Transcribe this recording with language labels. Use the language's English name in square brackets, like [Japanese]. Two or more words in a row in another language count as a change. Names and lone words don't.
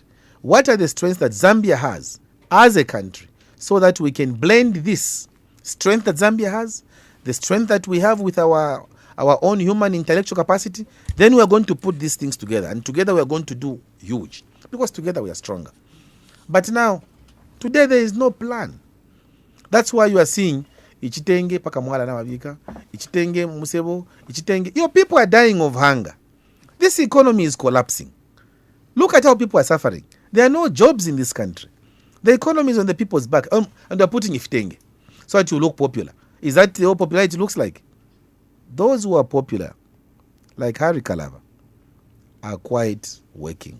[English] What are the strengths that Zambia has as a country, so that we can blend this strength that Zambia has, the strength that we have with our own human intellectual capacity. Then we are going to put these things together, and together we are going to do huge, because together we are stronger. But now, today there is no plan. That's why you are seeing [Bemba] Ichitenge pakamwala na wabika, Ichitenge musebo, Ichitenge. [English] Your people are dying of hunger. This economy is collapsing. Look at how people are suffering. There are no jobs in this country. The economy is on the people's back, and they are putting Iftenge so that you look popular. Is that the whole popularity looks like? Those who are popular, like Harry Kalaba, are quite working.